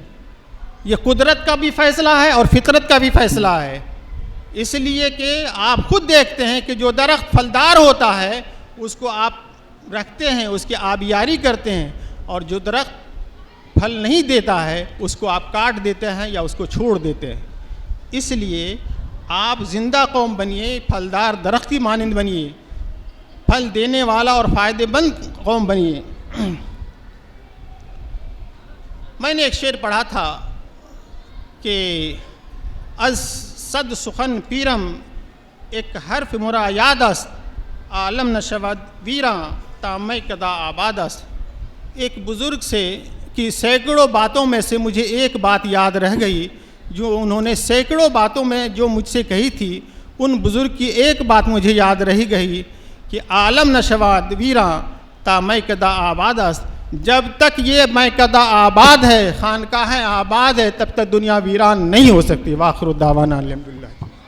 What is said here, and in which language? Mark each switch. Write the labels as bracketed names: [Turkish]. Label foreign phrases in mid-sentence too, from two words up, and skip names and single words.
[Urdu] یہ قدرت کا بھی فیصلہ ہے اور فطرت کا بھی فیصلہ ہے، اس لیے کہ آپ خود دیکھتے ہیں کہ جو درخت پھلدار ہوتا ہے اس کو آپ رکھتے ہیں، اس کی آبیاری کرتے ہیں، اور جو درخت پھل نہیں دیتا ہے اس کو آپ کاٹ دیتے ہیں یا اس کو چھوڑ دیتے ہیں۔ اس لیے آپ زندہ قوم بنیے، پھلدار درخت کی مانند بنیے، پھل دینے والا اور فائدے مند قوم بنیے۔ میں نے ایک شعر پڑھا تھا کہ [Persian] از صد سخن پیرم ایک حرف مرا یاد است، عالم نشود ویراں تا میں کدا آباد است۔ [Urdu] ایک بزرگ سے کی سینکڑوں باتوں میں سے مجھے ایک بات یاد رہ گئی، جو انہوں نے سینکڑوں باتوں میں جو مجھ سے کہی تھی، ان بزرگ کی ایک بات مجھے یاد رہی گئی کہ [Persian] عالم نشود ویراں تا میں کدا آباد است۔ [Urdu] جب تک یہ میں کدا آباد ہے، خانقاہ آباد ہے، تب تک دنیا ویران نہیں ہو سکتی۔ [Arabic] وآخر دعوانا الحمدللہ۔